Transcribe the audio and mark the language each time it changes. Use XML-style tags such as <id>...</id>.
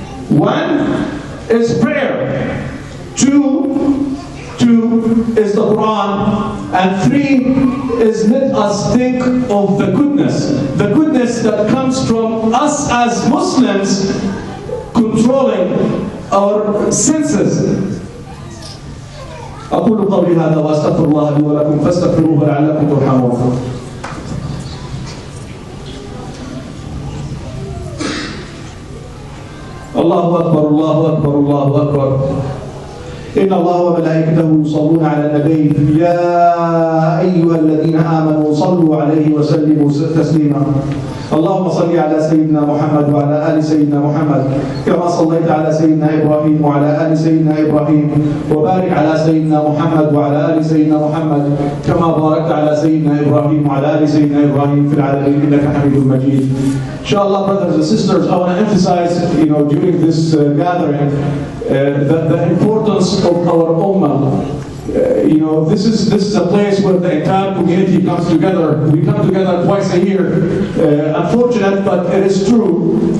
<en>One is prayer. Two is the Quran. And three is let us think of the goodness that comes from us as Muslims controlling our senses.</en> <ar>أقول قولي هذا وأستغفر الله لي ولكم فاستغفروه لعلكم ترحمون. الله أكبر الله أكبر الله أكبر. إن الله وملائكته يصلون على النبي يا أيها الذين آمنوا صلوا عليه وسلموا تسليما. اللهم صل على سيدنا محمد وعلى آل سيدنا محمد كما صليت على سيدنا إبراهيم وعلى آل سيدنا إبراهيم وبارك على سيدنا محمد وعلى آل سيدنا محمد كما باركت على سيدنا إبراهيم وعلى آل سيدنا إبراهيم في العالمين إنك حميد مجيد.</ar> <en>Inshallah, brothers and sisters, I want to emphasize, during this gathering, the importance of our ummah. This is a place where the entire community comes together. We come together twice a year. Unfortunate, but it is true.</en>